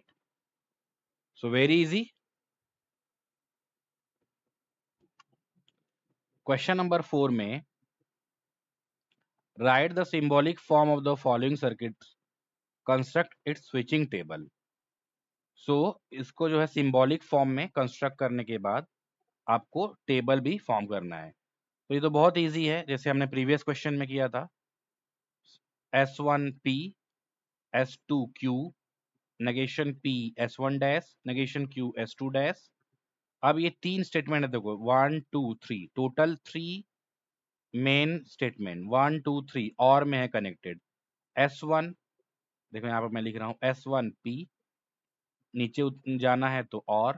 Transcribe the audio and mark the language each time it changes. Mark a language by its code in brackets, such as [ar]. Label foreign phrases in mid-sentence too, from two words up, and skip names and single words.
[en] So very easy. Question number 4 में write the symbolic form of the following circuits, construct its switching table. [hi] So इसको जो है [en] symbolic form [hi] में कंस्ट्रक्ट करने के बाद आपको टेबल भी फॉर्म करना है. तो ये तो बहुत इजी है, जैसे हमने [en] previous question [hi] में किया था. [en] S1P, S2Q, negation P S1 dash, negation Q S2 dash. [hi] अब ये तीन स्टेटमेंट है, देखो 1 2 3, [en] total 3 main statement. [hi] 1 2 3 और में है कनेक्टेड. S1 देखो यहाँ पर मैं लिख रहा हूँ S1P, नीचे जाना है तो और.